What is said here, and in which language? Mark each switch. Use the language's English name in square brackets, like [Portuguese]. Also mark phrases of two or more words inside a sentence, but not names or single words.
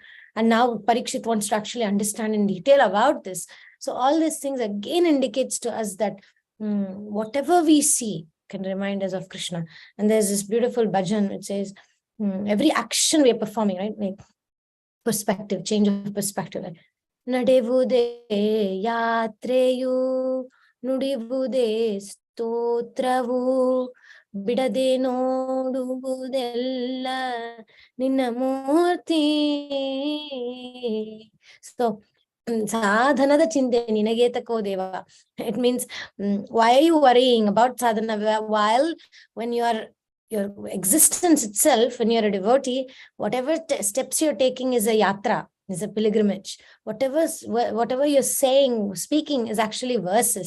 [English] And now Parikshit wants to actually understand in detail about this. So all these things again indicates to us that whatever we see can remind us of Krishna. And there's this beautiful bhajan, it says, every action we are performing, right? Like perspective, change of perspective. Like, [Kannada] ನಡೆವುದೇ ಯಾತ್ರೆಯು ನುಡಿವುದೇ ಸ್ತೋತ್ರವು ಬಿಡದೆ ನೋಡುವುದೆಲ್ಲ ನಿನ್ನ ಮೂರ್ತಿ. So ಸಾಧನದ ಚಿಂತೆ ನಿನಗೆ ತಾಕೋ ದೇವ. [English] It means why are you worrying about sadhana while when your existence itself, when you're a devotee, whatever steps you're taking is a yatra, is a pilgrimage. Whatever you're saying, speaking is actually verses.